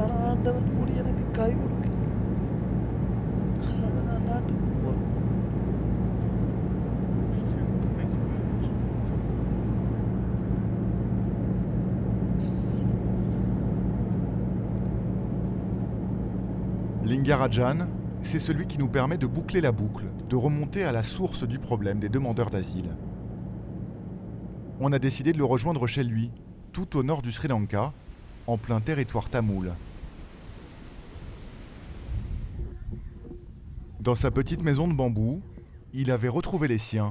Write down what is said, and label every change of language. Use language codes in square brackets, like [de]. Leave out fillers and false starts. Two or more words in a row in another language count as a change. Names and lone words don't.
[ta] ஆனால் ஆண்டவன் கூடி எனக்கு கை கொடுக்க நான் நாட்டுக்கு போகிறேன். [fr] Lingarajan, c'est celui qui nous permet de boucler la boucle, de remonter à la source du problème des demandeurs d'asile. On a décidé de le rejoindre chez lui, tout au nord du Sri Lanka, en plein territoire tamoul. Dans sa petite maison de bambou, il avait retrouvé les siens.